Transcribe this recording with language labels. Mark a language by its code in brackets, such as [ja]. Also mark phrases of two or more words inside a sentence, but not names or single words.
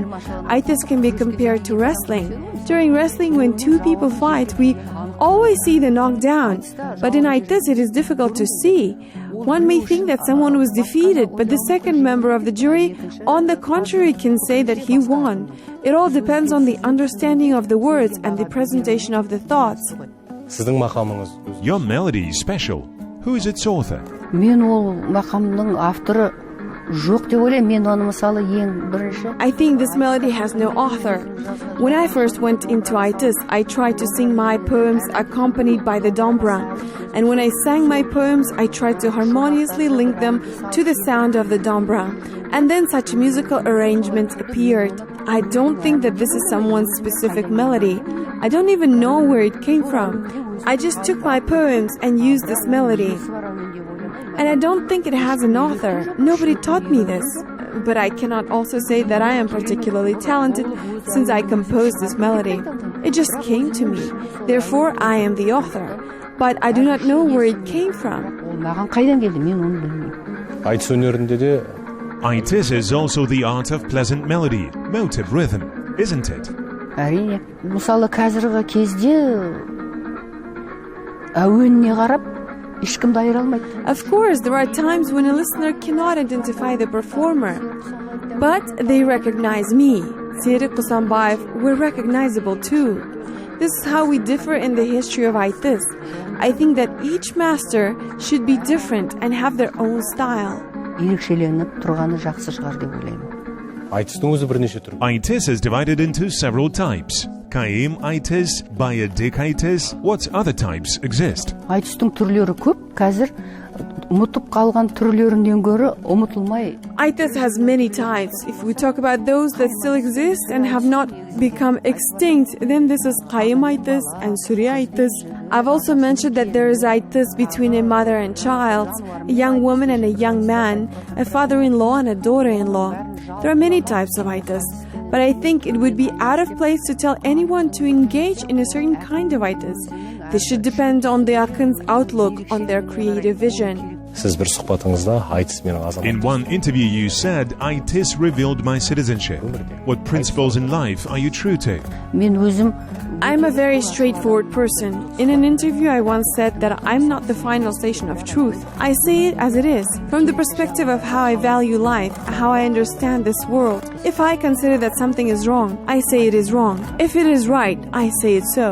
[en] Aitys can be compared to wrestling. During wrestling, when two people fight, we always see the knockdown, but in aitys it is difficult to see. One may think that someone was defeated, but the second member of the jury, on the contrary, can say that he won. It all depends on the understanding of the words and the presentation of the thoughts. [kk] Сіздің мақамыңыз [en] Your melody is special. Who is its author? [kk] Мен ол мақамның авторы жоқ деп ойлаймын. Мен оны мысалы ең бірінші [en] I think this melody has no author. When I first went into aitys, I tried to sing my poems accompanied by the dombra. And when I sang my poems, I tried to harmoniously link them to the sound of the dombra. And then such musical arrangements appeared. I don't think that this is someone's specific melody. I don't even know where it came from. I just took my poems and used this melody. And I don't think it has an author. Nobody taught me this. But I cannot also say that I am particularly talented since I composed this melody. It just came to me. Therefore, I am the author. But I do not know where it came from. [kk] ол маған қайдан келді, мен оны білмеймін. айтыс өнерінде де [en] Aitys is also the art of pleasant melody, motive rhythm, isn't it? [kk] Әрине. Мысалы қазіргі кезде әуеніне қарап ешкімді айыра алмайды. [en] Of course, there are times when a listener cannot identify the performer, but they recognize me. Serік Kostanay were recognizable too. This is how we differ in the history of aitys. I think that each master should be different and have their own style. [kk] Ерекшеленіп тұрғаны жақсы шығар деп ойлаймын. айтыстың өзі бірнеше түр. [en] Aitys is divided into several types. Kaim aitys, bayadik aitys. What other types exist? [kk] Айтыстың түрлері көп. Қазір ұмытып қалған түрлерінен гөрі ұмытылмай. [en] Aitys has many types. If we talk about those that still exist and have not become extinct, then this is Qaim aitys and Suri aitys. I've also mentioned that there is aitys between a mother and child, a young woman and a young man, a father-in-law and a daughter-in-law. There are many types of aitys, but I think it would be out of place to tell anyone to engage in a certain kind of aitys. This should depend on the akyn's outlook on their creative vision. [kk] Сіз бір сұхбатыңызда айтыс менің азаматым. [en] In one interview you said, Aitys revealed my citizenship. What principles in life are you true to? [kk] Мен өзім [en] I'm a very straightforward person. In an interview I once said that I'm not the final station of truth. I say it as it is, from the perspective of how I value life, how I understand this world. If I consider that something is wrong, I say it is wrong. If it is right, I say it so.